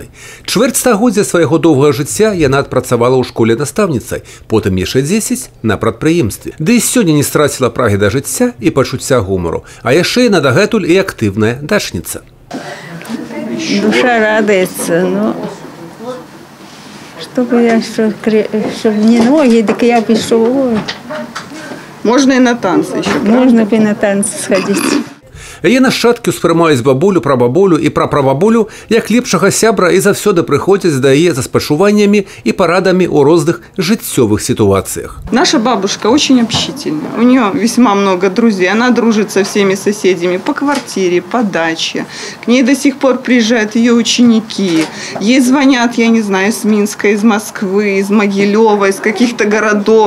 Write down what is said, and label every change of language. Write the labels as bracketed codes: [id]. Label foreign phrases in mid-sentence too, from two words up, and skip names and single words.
[be] Чвэрць стагоддзя свайго доўгага жыцця яна адпрацавала ў школе настаўніцай, потым яшчэ 10 на прадпрыемстве. Ды і сёння не страціла прагі да жыцця і пачуцця гумару. А яшчэ яна дагэтуль і актыўная дачніца. Душа радуецца, ну... [ru] Чтобы не ноги, так я пишу. Можно и на танцы еще. Можно и на танцы сходить. [be] Яе нашчадкі ўспрымаюць бабулю, прабабулю і прапрабабулю як лепшага сябра і заўсёды прыходзяць да яе за спачуваннямі і парадамі ў розных жыццёвых ситуациях. [ru] Наша бабушка очень общительная. У нее весьма много друзей. Она дружит со всеми соседями по квартире, по даче. К ней до сих пор приезжают ее ученики. Ей звонят, я не знаю, из Минска, из Москвы, из Могилева, из каких-то городов.